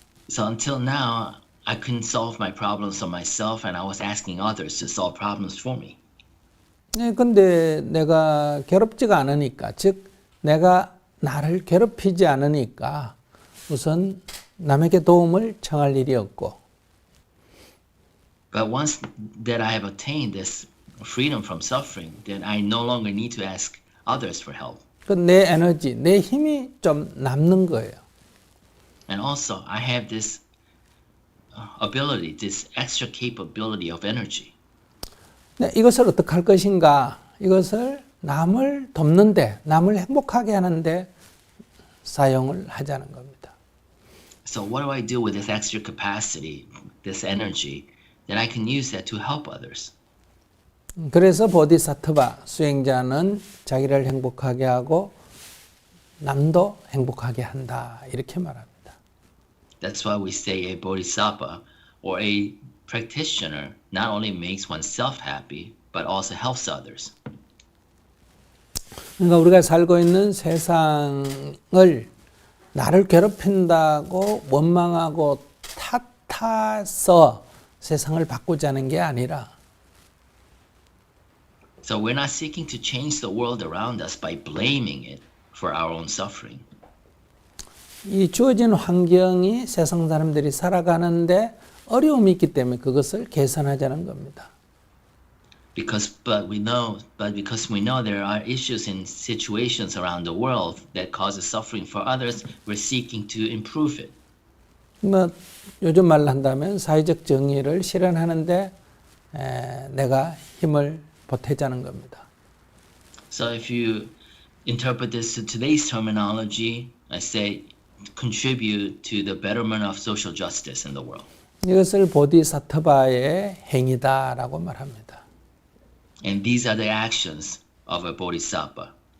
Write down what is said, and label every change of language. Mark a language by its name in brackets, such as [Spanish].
[English] So until now, I couldn't solve my problems on myself and I was asking others to solve problems for me. [Korean] 네, 근데 내가 괴롭지가 않으니까, 즉 내가 나를 괴롭히지 않으니까 우선 남에게 도움을 청할 일이 없고 [English] But once that I have attained this freedom from suffering, then I no longer need to ask others for help. [Korean] 그 내 에너지, 내 힘이 좀 남는 거예요. [English] And also, I have this ability, this extra capability of energy. [Korean] 네, 이것을 어떻게 할 것인가? 이것을 남을 돕는데, 남을 행복하게 하는데 사용을 하자는 겁니다. [English] So what do I do with this extra capacity, this energy, that I can use that to help others? [Korean] 그래서 보디사트바 수행자는 자기를 행복하게 하고 남도 행복하게 한다 이렇게 말합니다. [English] That's why we say a bodhisattva or a practitioner not only makes oneself happy, but also helps others. [Korean] 그러니까 우리가 살고 있는 세상을 나를 괴롭힌다고 원망하고 탓해서 세상을 바꾸자는 게 아니라 [English] So we're not seeking to change the world around us by blaming it for our own suffering. [Korean] 이 주어진 환경이 세상 사람들이 살아가는데 어려움이 있기 때문에 그것을 개선하자는 겁니다. [English] Because we know there are issues in situations around the world that causes suffering for others, we're seeking to improve it. [Korean] 뭐 요즘 말로 한다면 사회적 정의를 실현하는데 내가 힘을 보태자는 겁니다. [English] So if you interpret this to today's terminology, I say contribute to the betterment of social justice in the world. [Korean] 이것을 보디사트바의 행위다라고 말합니다. [English] And these are the actions of a bodhisattva.